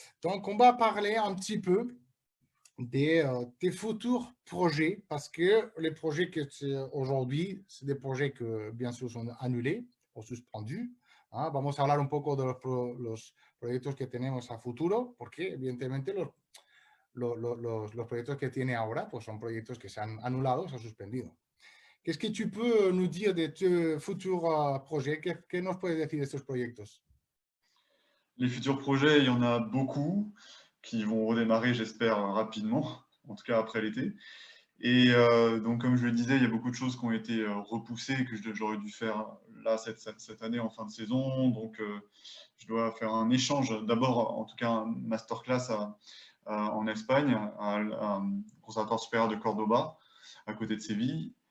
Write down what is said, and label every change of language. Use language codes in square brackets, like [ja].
[fr] Donc, on va parler un petit peu des futurs projets, parce que les projets que aujourd'hui, c'est des projets que, bien sûr, sont annulés o suspendus. [es] ¿Ah? Vamos a hablar un poco de los proyectos que tenemos a futuro, porque evidentemente los proyectos que tiene ahora pues son proyectos que se han anulado, se han suspendido. [fr] Qu'est-ce que tu peux nous dire de tus futurs projets? [es] ¿Qué nos puedes decir de estos proyectos? [fr] Les futurs projets, il y en a beaucoup qui vont redémarrer, j'espère, rapidement, en tout cas après l'été. Et donc, comme je le disais, il y a beaucoup de choses qui ont été repoussées, que j'aurais dû faire là cette année en fin de saison. Donc, je dois faire un échange, d'abord, en tout cas, un masterclass en Espagne, à Conservatoire supérieur de Cordoba, à côté de Séville.